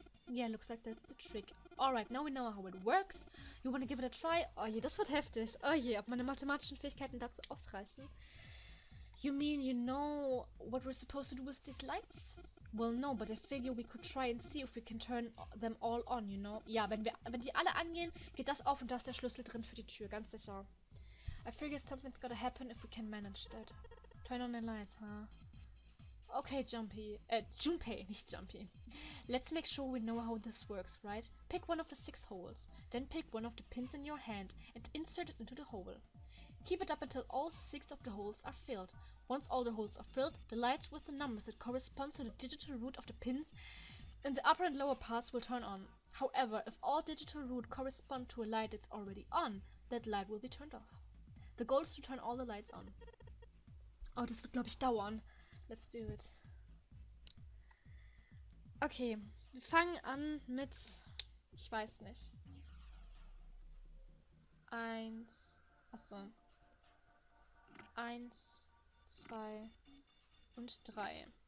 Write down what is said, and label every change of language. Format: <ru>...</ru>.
<en>Yeah, looks like that's the trick. Alright, now we know how it works. You wanna give it a try?</en> <de>Oh je, das wird heftig. Oh je, ob meine mathematischen Fähigkeiten dazu ausreichen.</de> <en>You mean you know what we're supposed to do with these lights? Well, no, but I figure we could try and see if we can turn them all on, you know?</en> <de>Ja, wenn die alle angehen, geht das auf und da ist der Schlüssel drin für die Tür, ganz sicher.</de> <en>I figure something's gotta happen if we can manage that. Turn on the lights, huh?</en> <de>Okay, Junpei, nicht Jumpy.</de> <en>Let's make sure we know how this works, right? Pick one of the 6 holes, then pick one of the pins in your hand and insert it into the hole. Keep it up until all 6 of the holes are filled. Once all the holes are filled, the lights with the numbers that correspond to the digital root of the pins in the upper and lower parts will turn on. However, if all digital root correspond to a light that's already on, that light will be turned off. The goal is to turn all the lights on.</en> <de>Oh, das wird, glaube ich, dauern.</de> <en>Let's do it.</en> <de>Okay, wir fangen an mit, ich weiß nicht. 1, achso. 1, 2 und 3.</de>